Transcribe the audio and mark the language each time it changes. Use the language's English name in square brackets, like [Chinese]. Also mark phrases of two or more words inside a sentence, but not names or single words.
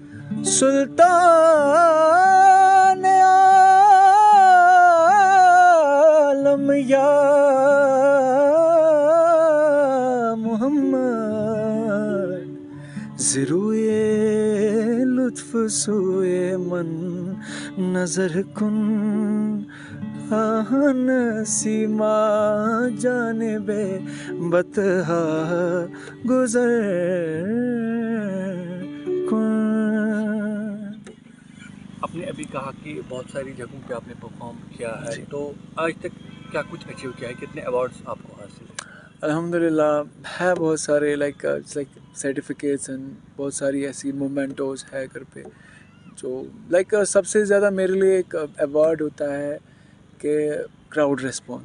[Persian] سلطان عالم یا محمد زروئے لطف سوئے من نظر کن آہن سیما جانب بطحا گزر کن. [Hindi] आपने अभी कहा कि बहुत सारी जगहों पे आपने परफॉर्म किया है, तो आज तक क्या कुछ अचीव किया है, कितने अवार्ड्स आपको हासिल है? अल्हम्दुलिल्लाह है बहुत सारे [English] like certificates and [Hindi] बहुत सारी ऐसी मोमेंटोज है घर पे जो लाइक सबसे ज़्यादा मेरे लिए एक अवार्ड होता है कि [English] crowd response.